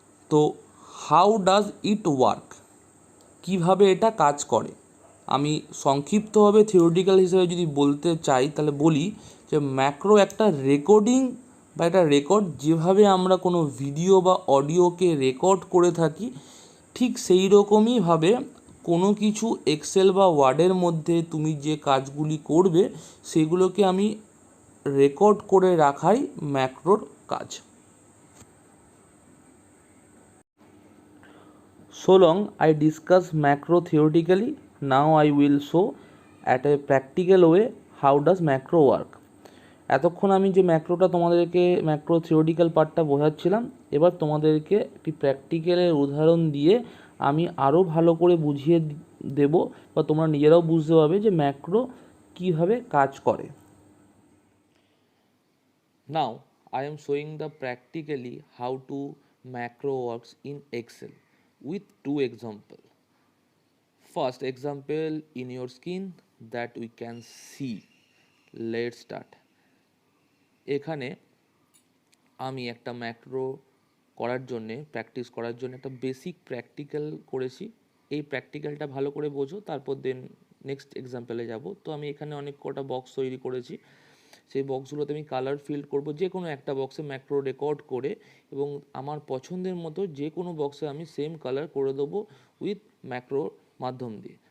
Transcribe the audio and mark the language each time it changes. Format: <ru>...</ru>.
<bn>তো</bn> <en>how does it work,</en> <bn>কিভাবে এটা কাজ করে, আমি সংক্ষিপ্তভাবে থিওরিটিক্যাল হিসেবে যদি বলতে চাই তাহলে বলি যে ম্যাক্রো একটা রেকর্ডিং বা একটা রেকর্ড, যেভাবে আমরা কোনো ভিডিও বা অডিওকে রেকর্ড করে থাকি ঠিক সেই রকমইভাবে কোনো কিছু এক্সেল বা ওয়ার্ডের মধ্যে তুমি যে কাজগুলি করবে সেগুলোকে আমি রেকর্ড করে রাখাই ম্যাক্রোর কাজ।</bn> <en>So long I discuss macro theoretically, now I will show at a practical way how does macro work.</en> <bn>এতক্ষণ আমি যে ম্যাক্রোটা তোমাদেরকে ম্যাক্রো থিওরিটিক্যাল পার্টটা বোঝাচ্ছিলাম, এবার তোমাদেরকে একটি প্র্যাকটিক্যালের উদাহরণ দিয়ে আমি আরও ভালো করে বুঝিয়ে দেব, বা তোমরা নিজেরাও বুঝতে পারবে যে ম্যাক্রো কীভাবে কাজ করে।</bn> <en>Now I am showing the practically how to macro works in Excel with two example. First example in your screen that we can see. Let's start.</en> <bn>এখানে আমি একটা ম্যাক্রো করার জন্যে, প্র্যাকটিস করার জন্য একটা বেসিক প্র্যাকটিক্যাল করেছি। এই প্র্যাকটিক্যালটা ভালো করে বোঝো, তারপর দেন নেক্সট এক্সাম্পলে যাব। তো আমি এখানে অনেক কটা বক্স তৈরি করেছি, সেই বক্সগুলোতে আমি কালার ফিল করব, যে কোনো একটা বক্সে ম্যাক্রো রেকর্ড করে, এবং আমার পছন্দের মতো যে কোনো বক্সে আমি সেম কালার করে দেবো উইথ ম্যাক্রোর মাধ্যম দিয়ে।</bn>